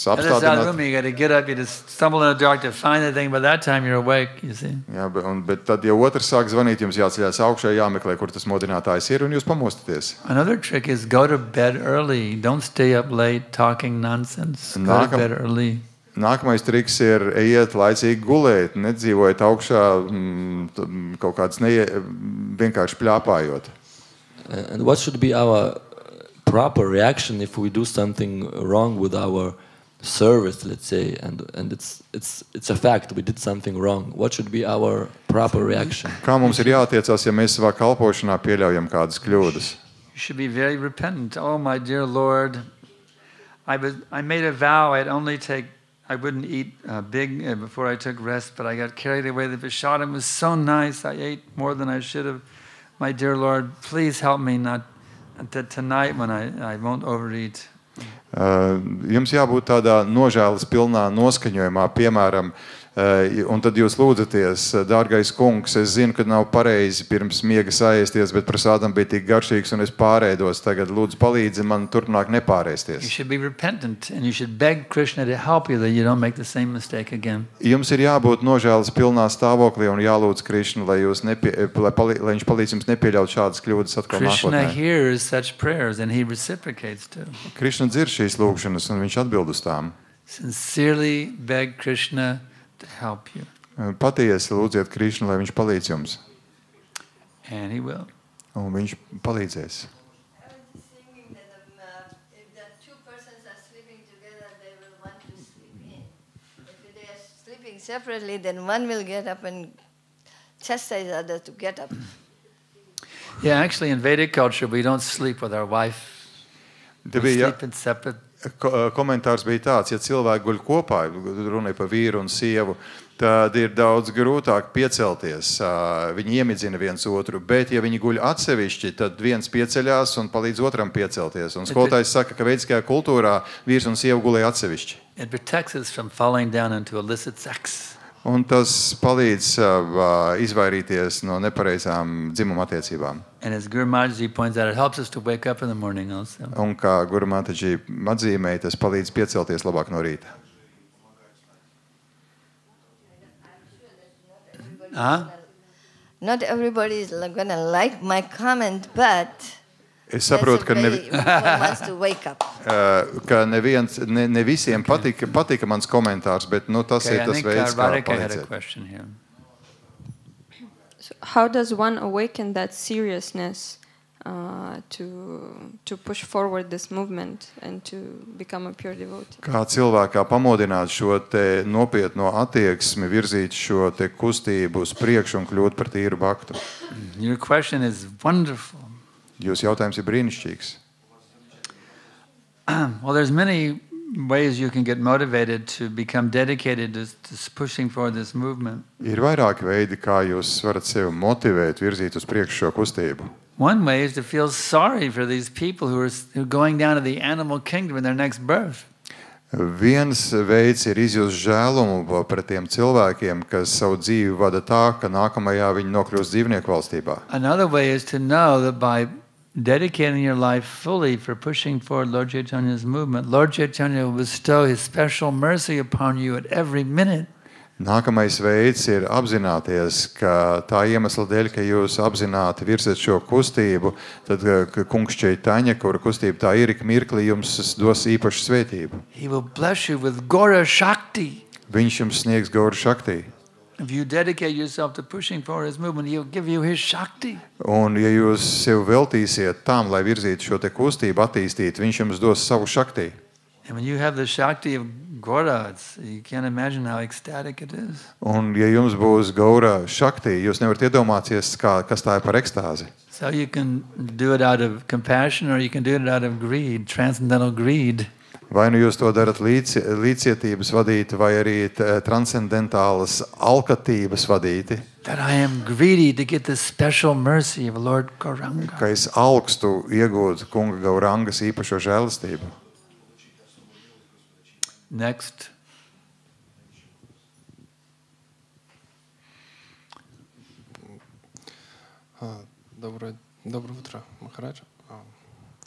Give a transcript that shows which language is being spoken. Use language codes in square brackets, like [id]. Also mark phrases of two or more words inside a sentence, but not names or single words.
[en] Other side of the [lv] apstādināt. [en] room, you got to get up, you just stumble in the dark to find the thing. By that time, you're awake, you see. [lv] Jā, bet tad, ja otrs sāk zvanīt, jums jāceļās augšā, jāmeklē, kur tas modinātājs ir, un jūs pamostaties. [en] Another trick is go to bed early. Don't stay up late talking nonsense. Go to bed early. [lv] Nākamais triks ir ejiet laicīgi gulēt, nedzīvojiet augšā kaut kāds vienkārši pļāpājot. [en] And what should be our proper reaction if we do something wrong with our service, let's say, and it's a fact we did something wrong? What should be our proper reaction? [lv] Kā mums ir jātiecās, ja mēs savā kalpošanā pieļaujam kādas kļūdas? [en] You should be very repentant. Oh, my dear Lord, I made a vow I wouldn't eat big before I took rest, but I got carried away. The prasadam was so nice. I ate more than I should have. My dear Lord, please help me not tonight when I won't overeat. [lv] Jums jābūt tādā nožēlas pilnā noskaņojumā, piemēram, un tad jūs lūdzaties, dārgais kungs, es zinu, ka nav pareizi pirms miega saēsties, bet prasādam bija tik garšīgs un es pārēdos. Tagad lūdzu palīdzi man turpmāk nepārēsties. [en] You should be repentant and you should beg Krishna to help you that you don't make the same mistake again. [lv] Jums ir jābūt nožēlas pilnā stāvoklī un jālūdz Krišnu, lai viņš palīdz jums nepieļaut šādas kļūdas atkal [en] Krishna [lv] nākotnē. [en] hears such prayers and he reciprocates too. [lv] Krišna dzird šīs lūgšanas un viņš atbild uz tām. [en] Sincerely beg Krishna to help you. [lv] Patiesi lūdziet Krišnu, lai viņš palīdz jums. [en] And he will. [lv] Un viņš palīdzēs. [en] I was thinking that if the two persons are sleeping together, they will want to sleep in. If they are sleeping separately, then one will get up and chastise the other to get up. Yeah, actually in Vedic culture, we don't sleep with our wife. [lv] Te [en] We [lv] bija [en] sleep in separate. [lv] komentārs bija tāds, ja cilvēki guļ kopā, runāja par vīru un sievu, tad ir daudz grūtāk piecelties. Viņi iemidzina viens otru, bet ja viņi guļ atsevišķi, tad viens pieceļās un palīdz otram piecelties. Un skolotājs saka, ka veidiskajā kultūrā vīrs un sieva gulēja atsevišķi. [en] It protects us from falling down into illicit sex. [lv] Un tas palīdz izvairīties no nepareizām dzimuma attiecībām. [en] And as Guru Maharaji points out, it helps us to wake up in the morning also. [lv] Un kā Guru Mataji atzīmēja, tas palīdz piecelties labāk no rīta. [en] Not everybody is going to like my comment, but [lv] Es [en] that's [lv] saprotu, [en] a way one wants to wake up. [lv] ka ne visiem patika mans komentārs, bet tas [en] Okay, [lv] ir [en] I [lv] tas [en] think [lv] veids, kā [en] Radhika had a [lv] palīdzēt. [en] question here. So how does one awaken that seriousness to push forward this movement and to become a pure devotee? [lv] Kā cilvēkā pamodināt šo te nopietno attieksmi, virzīt šo te kustību uz priekšu un kļūt par tīru baktu? [en] Your question is wonderful. [lv] Jūs jautājums ir brīnišķīgs. [en] Well, there's many ways you can get motivated to become dedicated to pushing forward this movement. [lv] Ir vairāki veidi, kā jūs varat sevi motivēt, virzīt uz priekšu šo kustību. [en] One way is to feel sorry for these people who are going down to the animal kingdom in their next birth. [lv] Viens veids ir izjust žēlumu pret tiem cilvēkiem, kas savu dzīvi vada tā, ka nākamajā viņi nokļūst dzīvnieku valstībā. [en] Another way is to know that by dedicating your life fully for pushing forward Lord Chaitanya's movement, Lord Chaitanya will bestow his special mercy upon you at every minute. [lv] Nākamais veids ir apzināties, ka tā iemesla dēļ, ka jūs apzināti virzat šo kustību, tad kungs Chaitanya, kura kustība tā ir, ik mirkli jums dos īpašu svētību. [en] He will bless you with Gora Shakti. [lv] Viņš jums sniegs Gora Shakti. [en] If you dedicate yourself to pushing forward his movement, he'll give you his Shakti. [lv] Un ja jūs sev veltīsiet tam, lai virzītu šo te kustību, attīstītu, viņš jums dos savu Shakti. [en] And when you have the Shakti of Gora, you can't imagine how ecstatic it is. [lv] Un ja jums būs Gora Shakti, jūs nevarat iedomāties, kas tā ir par ekstāzi. [en] So you can do it out of compassion or you can do it out of greed, transcendental greed. [lv] Vai nu jūs to darat līdzcietības vadīti, vai arī transcendentālas alkatības vadīti, [en] That I am greedy to get this special mercy of Lord Gauranga. [lv] ka es augstu iegūtu kunga Gaurangas īpašo žēlastību. [en] Next. [ru] Доброе утро, Махарадж.